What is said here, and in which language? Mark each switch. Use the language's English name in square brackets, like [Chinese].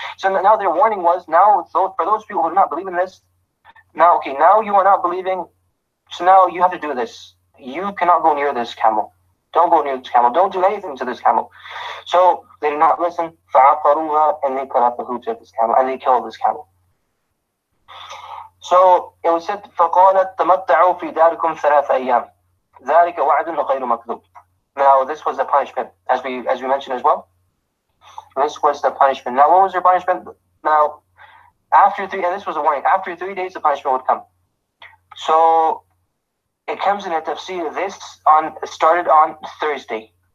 [English] So now their warning was, for those people who do not believe in this, now you are not believing, so now you have to do this. You cannot go near this camel. Don't go near this camel. Don't do anything to this camel. So they did not listen. فَعَقَرُوهَا, and they cut off the hooves of this camel, and they killed this camel. So it was said, [Arabic] فَقَالَتْ تَمَتَّعُوا فِي دَارِكُمْ ثَلَاثَ أَيَّامٍ ذَلِكَ وَعْدٌ غَيْرُ مَكْذُوبٍ. [English] Now this was the punishment, as we mentioned as well. This was the punishment. Now what was their punishment? Now, after 3, and this was a warning, after 3 days the punishment would come. So it comes in a tafsir, this started on Thursday.